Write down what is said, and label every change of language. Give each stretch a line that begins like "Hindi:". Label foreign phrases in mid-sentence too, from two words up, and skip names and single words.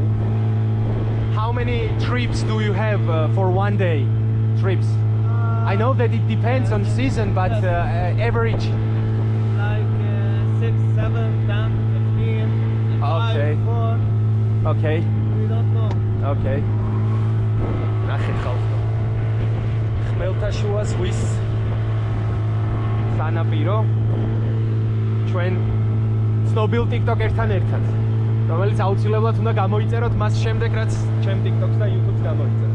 English: How many trips do you have for one day? Trips? I know that it depends on season, but average. Like 6, 7, 10, 15, 5, Okay. 4. Okay. We don't know. Okay.
Georgian: ნახეთ ხალხო. ხმელთაშუა ზღვის სანაპირო ჩვენ ცნობილ TikToker-თან ერთად, რომელიც აუცილებლად უნდა გამოიწეროთ მას შემდეგ, რაც ჩემ TikTok-ს და YouTube-ს გამოიწეროთ.